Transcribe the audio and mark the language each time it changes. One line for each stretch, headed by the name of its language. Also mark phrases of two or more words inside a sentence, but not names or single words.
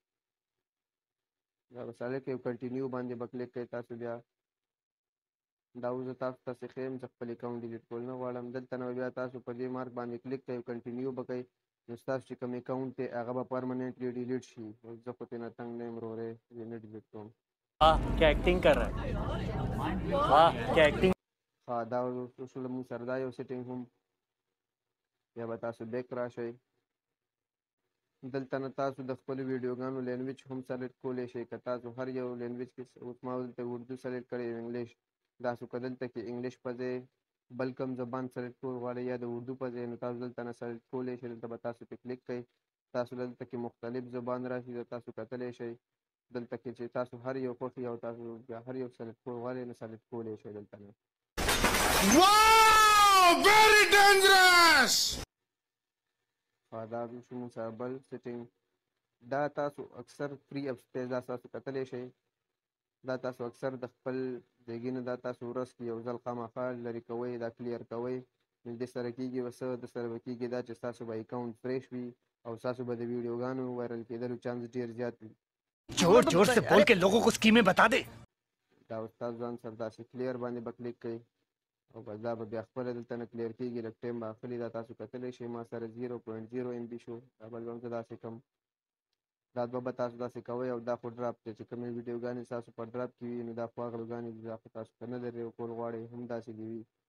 Pashto: دا به سلیکټ کوئ. کنټینیو باندې به کلیک کوئ. تاسو بیا دا اوس زه تاسو ته ښیم چې خپل اکاونټ ډیلیټ کول نه غواړم. دلته نه بیا تاسو په دې مارک باندې کلیک کوئ. کنټینیو به کوئ نو ستاسو چې کوم اکاونټ دی هغه به پرمننټلی ډیلیټ شي. زه خو ترې نه تنګ نه یم وروری زه نه ډیلیټ کوم.
Urdu: کیا ایکٹنگ کر رہا ہے واہ کیا ایکٹنگ.
Pashto: دا شول موږ سره دا یو سیټینګ هم. بیا به تاسو بیک راشئ. دلته نه تاسو د خپلو ویډیوګانو لینګویج هم سلیکټ کولی شئ. که تاسو هر یو لینګویج کې اوس ما دلته اردو سلیکټ کړی او انګلیش. تاسو که دلته کې انګلیش په ځای بل کوم زبان سلیکټ کول غواړئ یا د اردو په ځای نو تاسو دلته نه سلیکټ کولی شئ. دلته به تاسو پې کلیک کوئ. تاسو دلته کې مختلف زبان راشي تاسو کتلی شئ. دلته کې چې تاسو هر یو خوښي او تاسو هر یو سلیکټ کول غواړئ نو سلیکټ کولی شئ دلته نه.
English: Wow! Very dangerous!
Pashto: دا شو موږ سره بل سیټینګ. دا تاسو اکثر فری اپس دا تاسو کتلی شئ. دا تاسو اکثر د خپل ځایګي نه دا تاسو ورځ کې یو ځل خامخا لرې کوئ. دا کلیر کوئ. نو دې سره کېږي څه د سره به کېږي دا چې ستاسو به اکاونټ فریش وي او ستاسو به د ویډیوګانو وایرل کېدلو چانس ډېر زیات وي.
Urdu: زور زور سے بول کے لوگوں کو اسکیمیں بتا دے.
Pashto: دا استاد ځان سره داسې کلیر باندې به کلیک کوئ او بس دا به بیا خپله دلته نه کلیر کېږي. لږ ټایم به اخلي. دا تاسو کتلی شئ ما سره 0.0 MB شو. دا بل به هم زه داسې کړم. دا دوه به تاسو داسې کوئ او دا خو ډراپ دی چې کومې ویډیوګانې ستاسو په ډراپ کې وي نو دا خو هغه ویډیوګانې دي دا خو تاسو که نه لرې کول غواړئ هم داسې دې وي.